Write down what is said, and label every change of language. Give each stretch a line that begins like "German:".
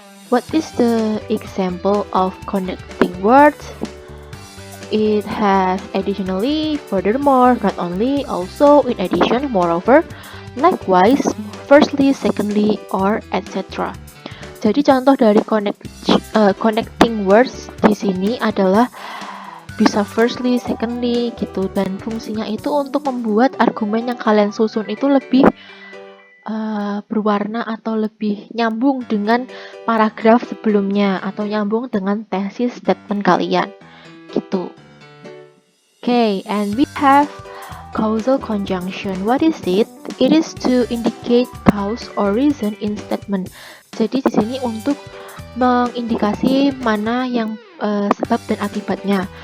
English: What is the example of connecting words? It has additionally, furthermore, not only, also, in addition, moreover, likewise, firstly, secondly, or etc.
Indonesian: Jadi contoh dari connecting words di sini adalah bisa firstly, secondly gitu, dan fungsinya itu untuk membuat argumen yang kalian susun itu lebih berwarna atau lebih nyambung dengan paragraf sebelumnya atau nyambung dengan tesis statement kalian gitu.
English: Okay, and we have causal conjunction. What is it? It is to indicate cause or reason in statement.
Indonesian: Jadi di sini untuk mengindikasi mana yang sebab dan akibatnya.